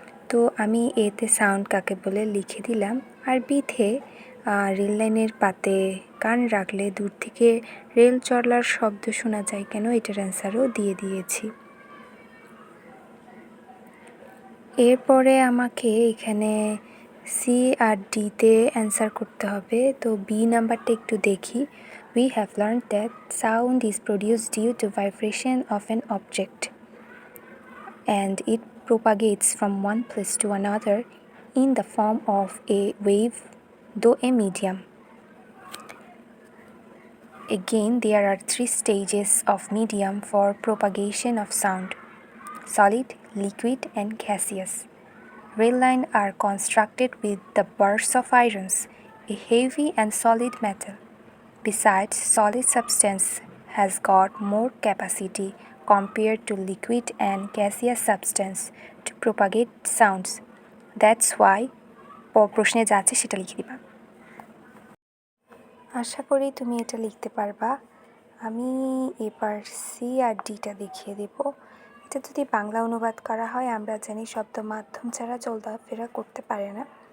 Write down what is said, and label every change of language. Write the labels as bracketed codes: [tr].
[bn] তো আমি এতে সাউন্ড কাকে বলে লিখে দিলাম। আর বিথে রেল লাইনের পাতে কান রাখলে দূর থেকে রেল চলার শব্দ শোনা যায় কেন, এটার অ্যান্সারও দিয়ে দিয়েছি। এরপরে আমাকে এখানে সি আর ডিতে অ্যান্সার করতে হবে। তো বি নাম্বারটা একটু দেখি। [en] We have learned that sound is produced due to vibration of an object and it propagates from one place to another in the form of a wave, though a medium. Again, there are 3 stages of medium for propagation of sound: solid, liquid, and gaseous. Rail lines are constructed with the bars of irons, a heavy and solid metal. Besides, solid substance has got more capacity compared to liquid and gaseous substance to propagate sounds. That's why [bn] প্রশ্নে যা আছে সেটা লিখে দিবা। আশা করি তুমি এটা লিখতে পারবা। আমি এবার সি আর ডিটা দেখিয়ে দেব। এটা যদি বাংলা অনুবাদ করা হয়, আমরা জানি শব্দ মাধ্যম ছাড়া চলাফেরা করতে পারে না।